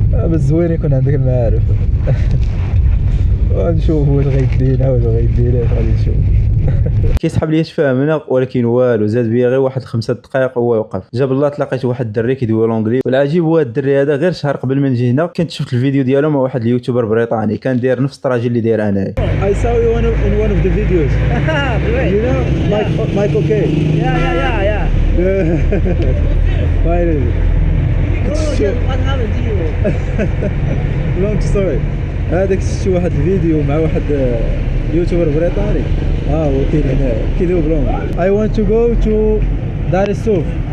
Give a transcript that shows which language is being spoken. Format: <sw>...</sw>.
<ar>بس زوين يكون عندك المعارف. ونشوف واش غيدينا واش غيدينا غادي نشوف. كيسحب لي فاهمنا ولكن والو زاد بيا غير واحد 5 دقائق وهو يوقف. جاب الله تلاقيت واحد الدري كيدوي لونغلي والعجيب هو الدري هذا غير شهر قبل ما نجي هنا كنت شفت الفيديو ديالو مع واحد اليوتيوبر بريطاني كان داير نفس الطراجي اللي داير انايا.</ar> <en>I saw you in one of the videos. You know Michael K. Yeah. Finally. What happened to you? Long story.</en> <ar>هذاك شفت واحد الفيديو مع واحد يوتيوبر بريطاني هو كاين هنا كيدوب لهم.</ar> <en>I want to go to Dar es Souf.</en>